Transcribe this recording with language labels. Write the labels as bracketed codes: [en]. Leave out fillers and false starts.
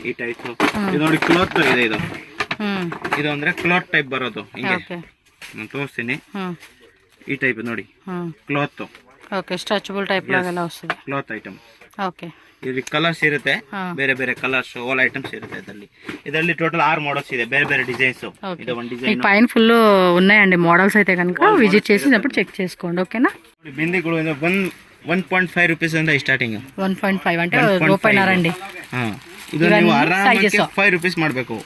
[kn] ಈ ಟೈಪ್ ಇದು ನೋಡಿ ಕ್ಲಾತ್ ಇದೆ. ಇದು ಅಂದ್ರೆ ಕ್ಲಾತ್ ಟೈಪ್ ಬರೋದು. ಹಿಂಗೆ ನಾನು ತೋರಿಸ್ತೀನಿ. ಈ ಟೈಪ್ ನೋಡಿ cloth. Okay stretchable type ಲಾಗೆಲ್ಲ ವస్తుంది. Cloth item. Okay ಇದರಲ್ಲಿ ಕಲರ್ಸ್ ಇರುತ್ತೆ, ಬೇರೆ ಬೇರೆ ಕಲರ್ಸ್ ಆಲ್ ಐಟಮ್ಸ್ ಇರುತ್ತೆ ಇದರಲ್ಲಿ ಟೋಟಲ್ 6 ಮಾಡಲ್ಸ್ ಇದೆ, ಬೇರೆ ಬೇರೆ ಡಿಸೈನ್ಸ್. ಇದು ಒಂದು ಡಿಸೈನ್ [te] పైన ఫుల్ ఉన్నాయండి మోడల్స్ అయితే కనుక విజిట్ చేసినప్పుడు చెక్ చేసుకోండి. ఓకేనా. [kn] బిందిಗಳು 1.5 rupees ಅಂತ ಸ್ಟಾರ್ಟಿಂಗ್. [te] 1.5 అంటే రూపాయినారండి. [kn] ಇದು ನೀವು ಆರಾಮಾಗಿ 5 rupees ಮಾಡಬೇಕು.